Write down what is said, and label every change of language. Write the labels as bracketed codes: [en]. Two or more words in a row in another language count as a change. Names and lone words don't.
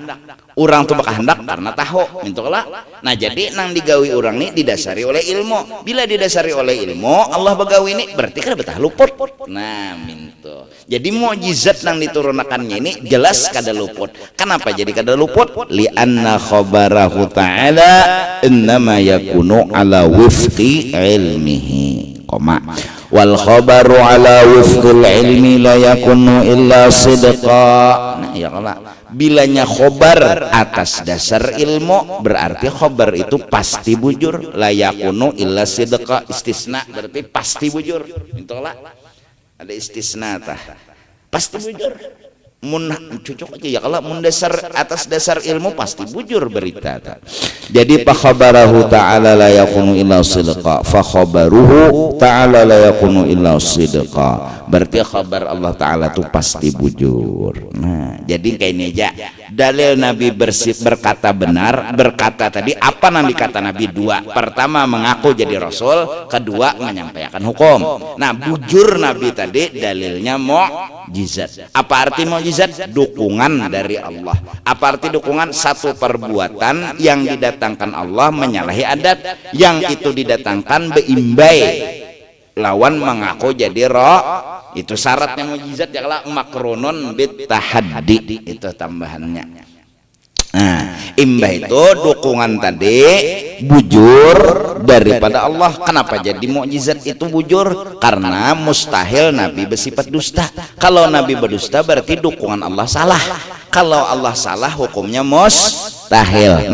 [bjn] Orang tuh berkehendak karena tahu, minta kala. Nah, jadi nang digawi orang nih didasari oleh ilmu. Bila didasari oleh ilmu, Allah begawi ini berarti kada betah luput. Nah, minta. Jadi mukjizat nang diturunkannya ini jelas kada luput. Kenapa jadi kada luput? [ar] لأن خبره تعالى إنما يكون على وفق علمه. Koma والخبر على وفق العلم لا يكون إلا صدقا. [bjn] Nah [ar] يا الله, [bjn] bilanya khobar atas dasar ilmu berarti khobar itu pasti bujur, [ar] لا يكون إلا صدقا, [bjn] istisna berarti pasti bujur. Itulah ada istisna tah pasti bujur. Mun cocok aja ya kalau mun dasar atas dasar ilmu pasti bujur berita ta. [ar] Jadi فخبره تعالى لا يكون إلا صدقا، فخبره تعالى لا يكون إلا صدقا, [bjn] berarti khabar Allah Ta'ala itu pasti bujur. [id] Nah jadi kayak ini aja dalil Nabi berkata benar, berkata tadi apa Nabi kata Nabi dua, pertama mengaku jadi Rasul, kedua menyampaikan hukum. [bjn] Nah bujur Nabi tadi dalilnya mukjizat. [id] Apa arti mukjizat? Dukungan dari Allah. Apa arti dukungan? Satu perbuatan yang didatangkan Allah menyalahi adat, yang itu didatangkan [bjn] beimbai lawan [id] mengaku jadi roh. Itu syaratnya mukjizat ya kalau [ar] مقرونا بالتحدي, [id] itu tambahannya. [bjn] Nah imbah itu dukungan tadi bujur daripada Allah. [id] Kenapa jadi mukjizat itu bujur? Karena mustahil Nabi bersifat dusta. Kalau Nabi berdusta berarti dukungan Allah salah. Kalau Allah salah hukumnya mustahil.